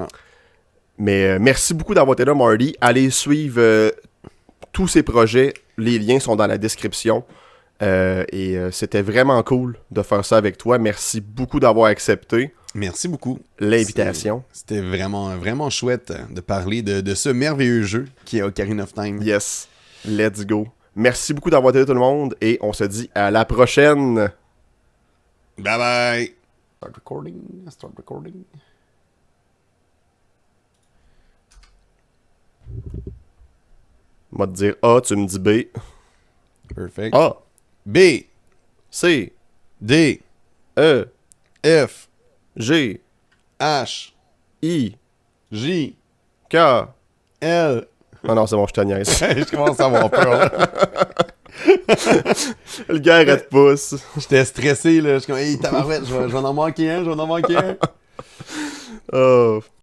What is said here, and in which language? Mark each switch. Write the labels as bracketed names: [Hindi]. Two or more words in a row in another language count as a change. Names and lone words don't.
[French] Mais merci beaucoup d'avoir été là, Marty. Allez suivre tous ces projets. Les liens sont dans la description. C'était vraiment cool de faire ça avec toi. Merci beaucoup d'avoir accepté Merci beaucoup. l'invitation. C'était vraiment, vraiment chouette de parler de ce merveilleux jeu qui est Ocarina of Time. [English] Yes. Let's go. [French] Merci beaucoup d'avoir été là, tout le monde. Et on se dit à la prochaine. [English] Bye bye. Start recording. Start recording. [French] Moi te dire A, tu me dis B. Perfect. A, B. C, D. E, F. G, H. I, J. K, L. Non, non, c'est bon, je te niaise. Je commence à avoir peur, là. Le gars arrête pas. J'étais stressé, là. Je suis comme, hey, tabarouette, je vais en manquer un, je vais en manquer un. Oh.